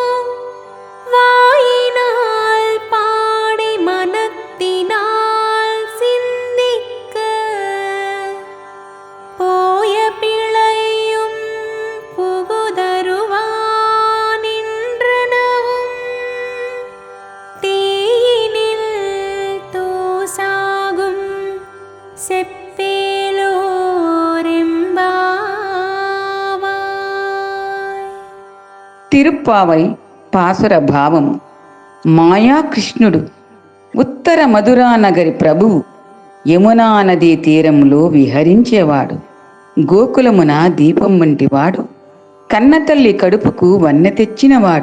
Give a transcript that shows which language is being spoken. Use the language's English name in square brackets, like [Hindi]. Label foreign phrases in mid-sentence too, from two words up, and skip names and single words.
[Tamil] வாயினால் பாடி மனத்தினால் சிந்திக்க போய பிழையும் புகுதருவானின்றனவும் தீயினில் தூசாகும் செப்பேலோரெம்பாவாய். [Telugu] తిరుప్పావై పాసుర భావం. మాయాకృష్ణుడు ఉత్తర మధురానగరి ప్రభువు యమునా నదీ తీరంలో విహరించేవాడు. గోకులమున దీపం వంటివాడు. కన్నతల్లి కడుపుకు వన్నె తెచ్చినవాడు.